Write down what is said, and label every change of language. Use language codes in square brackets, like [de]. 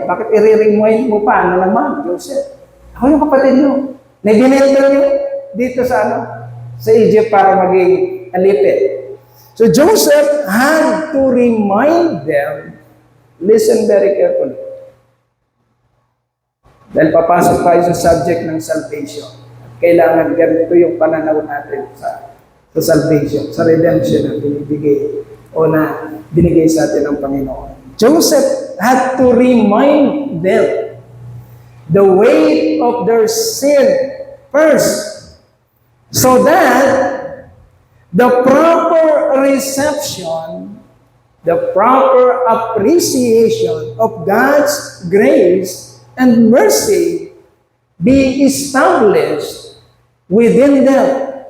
[tl] Bakit i-remind mo pa na naman, Joseph? Ako yung kapatid nyo. Nabinenta nyo dito sa Egypt para maging alipid. [en] So Joseph had to remind them, listen very carefully. [tl] Dahil papasok tayo sa subject ng salvation. Kailangan ganito yung pananaw natin sa salvation, sa redemption na binibigay o na binigay sa atin ng Panginoon. [en] Joseph had to remind them the weight of their sin first, so that the proper reception, the proper appreciation of God's grace and mercy be established within them.